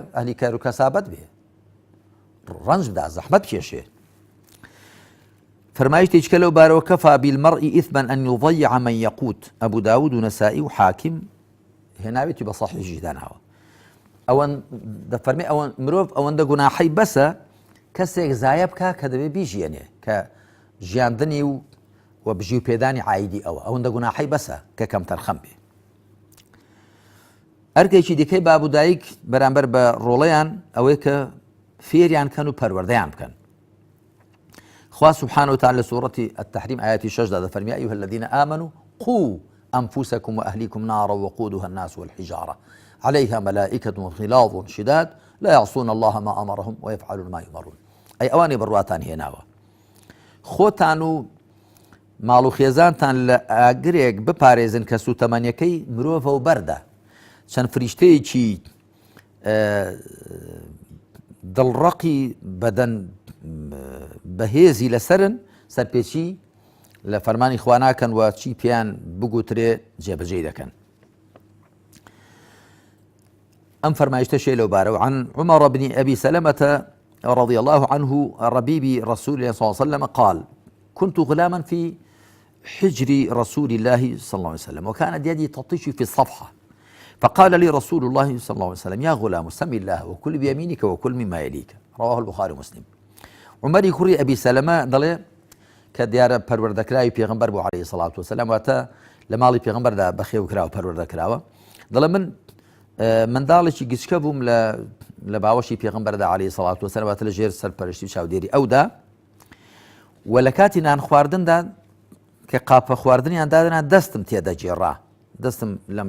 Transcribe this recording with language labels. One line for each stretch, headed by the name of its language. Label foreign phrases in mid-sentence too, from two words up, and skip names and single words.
Central Kurdish: ئەهلی کار و کەسابەت بێ ڕەنج بدا زەحمەت بکێشێ فرمایشتێک کە لەو بارەوە
Arabic: کەفا بالمەرء ئیثما ئەن یضيع من یەقوت
Central Kurdish: ئەبوو داود و نەسائی و حاکم هێناوێتی بە سەحیحی داناوە ئەوەن دەفەرمێ ئەوەن مرۆڤ ئەوەندە گوناحەی بەسە کەسێک زایە بکە کە دەبێ بیژێنێ کە ژیاندنی و بژی و پێدانی عایدی ئەوەندە گوناحەی بەسە کە کەم تەرخەم بێ ئەرکێکی دیکەی باب و دایک بەرامبەر بە ڕۆڵەیان ئەوەی کە فێریان کەن و پەروەردەیان بکەن خوا
Arabic: سبحانه وتعالى سورة التحريم آيات 6 فرمي أيها الذين آمنوا قوا أنفسكم وأهليكم نارا وقودها الناس والحجارة عليها ملائكة غلاظ شداد لا يعصون الله ما أمرهم ويفعلون ما يؤمرون
Central Kurdish: أي أواني برواتان هێناوە خۆتان و ماڵ و خێزانتان لە ئاگرێک بپارێزن کە سوتەمەنیەکەی مرۆڤە و بەردە چەند فریشتەیەکی دڵڕەقی بەدەن بەهێزی لەسەرن سەرپێچی لە فەرمانی خوا ناکەن و چی پێیان بگوترێ جێبەجێ دەکەن ئەم فەرمایشتەشێ لەو بارەوە
Arabic: عن عمر بن أبي سلمة رضي الله عنه ربيب رسول الله صلى الله عليه وسلم قال كنت غلاما في حجر رسول الله صلى الله عليه وسلم وكانت يدي تطيش في الصفحة فقال لي رسول الله صلى الله عليه وسلم يا غلام سم الله وكل بيمينك وكل مما يليك رواه البخاري ومسلم
Central Kurdish: عمری کوڕی ئەبی سەلەمە دەڵێ کە دیارە پەروەردەکراوی پێغەمبەر بوو
Arabic: عەلەیهی سەڵات وسەلام
Central Kurdish: واتە لە ماڵی پێغەمبەردا بەخێو کراوە پەروەردەکراوە دەڵێ من منداڵێکی گچکە بووم لە باوەشی پێغەمبەردا
Arabic: عەلەیهی سەڵات وسەلام
Central Kurdish: واتە لە ژێر سەرپەرشتی و چاودێری ئەودا و لە کاتی نان خواردندا کە قاپە خواردنیان دادنا دەستم تێدەگێڕا دەستم لەم